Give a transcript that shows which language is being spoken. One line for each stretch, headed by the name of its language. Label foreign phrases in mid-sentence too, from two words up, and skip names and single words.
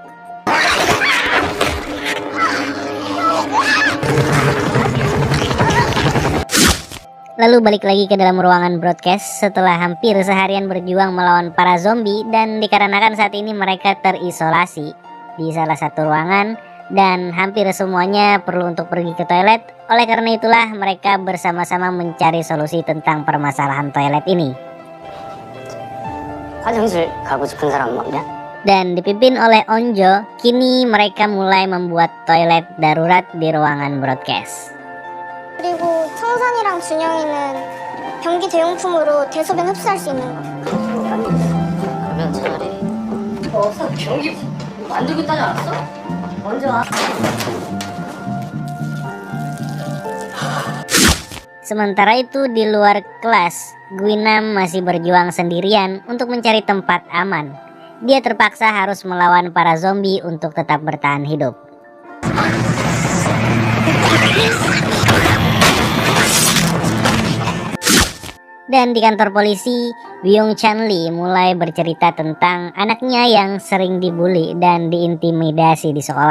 Indonesian: Lalu balik lagi ke dalam ruangan broadcast setelah hampir seharian berjuang melawan para zombie, dan dikarenakan saat ini mereka terisolasi di salah satu ruangan dan hampir semuanya perlu untuk pergi ke toilet. Oleh karena itulah mereka bersama-sama mencari solusi tentang permasalahan toilet ini.
Korean: 화장실 가고 싶은 사람 없냐?
Indonesian: Dan dipimpin oleh Onjo, kini mereka mulai membuat toilet darurat di ruangan broadcast.
Korean: 그리고 청산이랑 준영이는 변기 대용품으로 대소변 흡수할 수 있는 거. 그러면 차라리 어서 변기 만들고 있다지 않았어? 먼저 와.
Indonesian: Sementara itu di luar kelas, Guinam masih berjuang sendirian untuk mencari tempat aman. Dia terpaksa harus melawan para zombie untuk tetap bertahan hidup. Dan di kantor polisi, Byung Chanli mulai bercerita tentang anaknya yang sering dibully dan diintimidasi di sekolah.